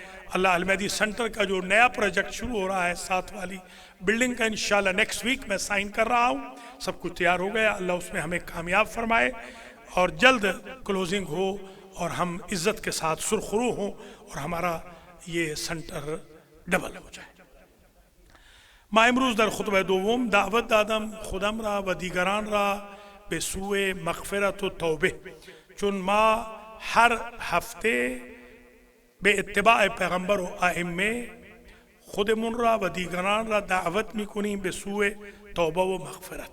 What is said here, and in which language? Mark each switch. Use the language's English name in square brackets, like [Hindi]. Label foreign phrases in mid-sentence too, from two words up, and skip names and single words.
[Urdu] اللہ المہدی سینٹر کا جو نیا پروجیکٹ شروع ہو رہا ہے 7 والی بلڈنگ کا، انشاءاللہ [English] next week [Urdu] میں سائن کر رہا ہوں، سب کچھ تیار ہو گیا، اللہ اس میں ہمیں کامیاب فرمائے اور جلد کلوزنگ ہو اور ہم عزت کے ساتھ سرخرو ہوں اور ہمارا یہ سینٹر ڈبل ہو جائے. [Persian] ما امروز در خطبه دوم دعوت دادم خودم را و دیگران را به سوی مغفرت و توبه، چون ما هر هفته به اتباع پیغمبر و ائمه خودمون را و دیگران را دعوت میکنیم به سوی توبه و مغفرت.